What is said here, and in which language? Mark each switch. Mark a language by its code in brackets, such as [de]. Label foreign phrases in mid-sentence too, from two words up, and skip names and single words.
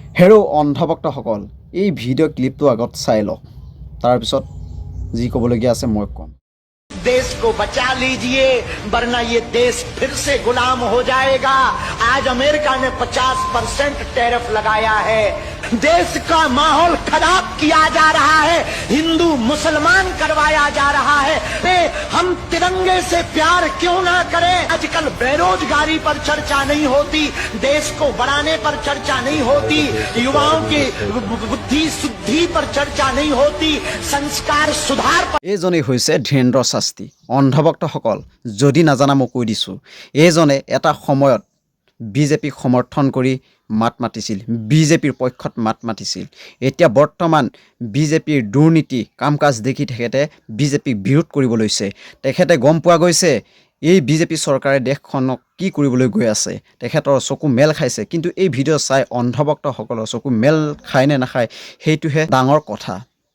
[as] হেৰো অন্ধভক্তসকল এই ভিডিঅ' ক্লিপটো আগত চাই লওক তাৰপিছত যি ক'বলগীয়া আছে মই ক'ম [hi] देश को बचा लीजिए वरना ये देश फिर से गुलाम हो जाएगा। आज अमेरिका ने 50% टैरिफ लगाया है। देश का माहौल खराब किया जा रहा है, हिंदू मुसलमान करवाया जा रहा है। हम तिरंगे से प्यार क्यों ना करें? आजकल बेरोजगारी पर चर्चा नहीं होती, देश को बढ़ाने पर चर्चा नहीं होती, युवाओं की बुद्धि शुद्धि पर चर्चा नहीं होती, संस्कार सुधार पर। [as] এইজনেই হৈছে ধীৰেন্দ্ৰ শাস্ত্ৰী অন্ধভক্তসকল যদি নাজানা মই কৈ দিছোঁ এইজনে এটা সময়ত বিজেপিক সমৰ্থন কৰি মাত মাতিছিল বিজেপিৰ পক্ষত মাত মাতিছিল এতিয়া বৰ্তমান বিজেপিৰ দুৰ্নীতি কাম কাজ দেখি তেখেতে বিজেপিক বিৰোধ কৰিব লৈছে তেখেতে গম পোৱা গৈছে এই বিজেপি চৰকাৰে দেশখনক কি কৰিবলৈ গৈ আছে তেখেতৰ চকু মেল খাইছে কিন্তু এই ভিডিঅ' চাই অন্ধভক্তসকলৰ চকু মেল খায় নে নাখায় সেইটোহে ডাঙৰ কথা